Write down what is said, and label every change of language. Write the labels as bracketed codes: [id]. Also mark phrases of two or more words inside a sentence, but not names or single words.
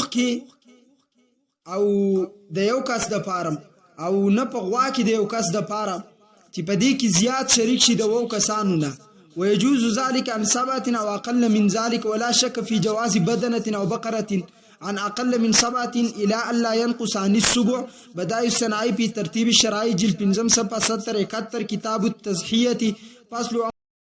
[ps] کې او د یو کس د پاره او نه په غوا کې د یو کس د پاره چې په دې کې زیات شریک شي د وو کسانو نه. [ar] ويجوز ذلك عن 7 او اقل من ذلك ولا شك في جواز بدنه او بقره عن اقل من 7 الى الا ينقص عن السبع. بدائع الصناعي في ترتيب الشرائع جلد 5 صفحه 70 71 كتاب التضحيه فصل